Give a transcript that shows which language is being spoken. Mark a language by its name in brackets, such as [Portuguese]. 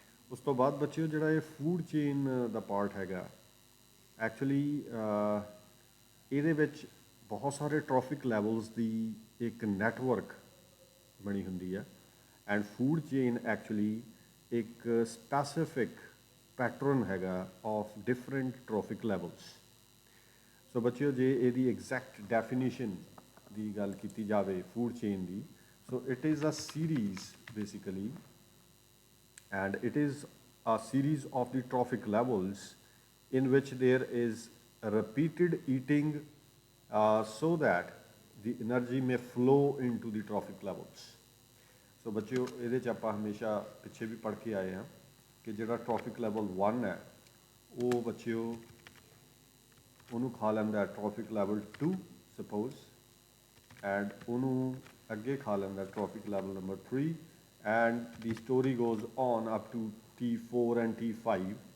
[Punjabi] ਉਸ ਤੋਂ ਬਾਅਦ ਬੱਚਿਓ ਜਿਹੜਾ ਇਹ ਫੂਡ ਚੇਨ ਦਾ ਪਾਰਟ ਹੈਗਾ ਐਕਚੁਅਲੀ ਇਹਦੇ ਵਿੱਚ ਬਹੁਤ ਸਾਰੇ ਟ੍ਰੋਫਿਕ ਲੈਵਲਸ ਦੀ ਇੱਕ ਨੈਟਵਰਕ ਬਣੀ ਹੁੰਦੀ ਹੈ ਐਂਡ ਫੂਡ ਚੇਨ ਐਕਚੁਅਲੀ ਇੱਕ ਸਪੈਸੀਫਿਕ ਪੈਟਰਨ ਹੈਗਾ ਆਫ ਡਿਫਰੈਂਟ ਟ੍ਰੋਫਿਕ ਲੈਵਲਸ। ਸੋ ਬੱਚਿਓ ਜੇ ਇਹਦੀ ਐਗਜ਼ੈਕਟ ਡੈਫੀਨੇਸ਼ਨ ਦੀ ਗੱਲ ਕੀਤੀ ਜਾਵੇ food chain ਦੀ, [English] So it is a series basically and it is a series of the trophic levels in which there is a repeated eating so that the energy may flow into the trophic levels. [Punjabi] So ਬੱਚਿਓ ਇਹਦੇ 'ਚ ਆਪਾਂ ਹਮੇਸ਼ਾ ਪਿੱਛੇ ਵੀ ਪੜ੍ਹ ਕੇ ਆਏ ਹਾਂ ਕਿ ਜਿਹੜਾ ਟ੍ਰੋਫਿਕ ਲੈਵਲ 1 ਹੈ ਉਹ ਬੱਚਿਓ ਉਹਨੂੰ ਖਾ ਲੈਂਦਾ ਟ੍ਰੋਫਿਕ ਲੈਵਲ 2 ਸਪੋਜ਼ ਐਂਡ ਉਹਨੂੰ ਅੱਗੇ ਖਾ ਲੈਂਦਾ traffic level number 3 [English] and the story goes on up to T4 and T5.